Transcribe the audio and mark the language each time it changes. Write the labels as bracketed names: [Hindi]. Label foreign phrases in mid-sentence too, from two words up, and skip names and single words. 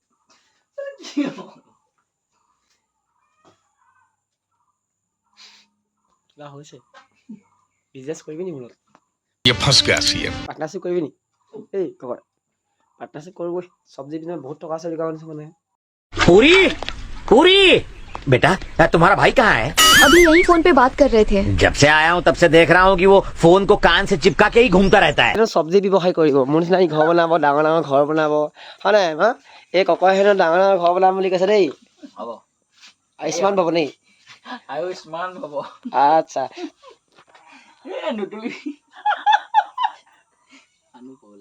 [Assamese] কিবা হৈছে বিজনেছ কৰিবি নি মূলত? পাৰ্টনাৰশ্বিপ কৰিবি নি? এই কবাৰ পাৰ্টনাৰশ্বিপ কৰোঁ, চব্জি বিজনেছ বহুত টকা আছে গাঁৱৰ নিচিনা মানে। [Hindi] पूरी पूरी बेटा तुम्हारा भाई कहाँ है? अभी यही फोन पे बात कर रहे थे। जब से आया हूँ तब से देख रहा हूँ कि वो फोन को कान से चिपका के ही घूमता रहता है। [Assamese] চব্জি ব্যৱসায় কৰিব, মোৰ নিচিনা ঘৰ বনাব, ডাঙৰ ডাঙৰ ঘৰ বনাব, হয় নাই? হা, এই ককাই হেনো ডাঙৰ ডাঙৰ ঘৰ বনাম বুলি কৈছে দেই। হ'ব আয়ুষ্মান পাব নেকি? আয়ুষ্মান হ'ব। আচ্ছা, নুতুলি মানুহ পগলা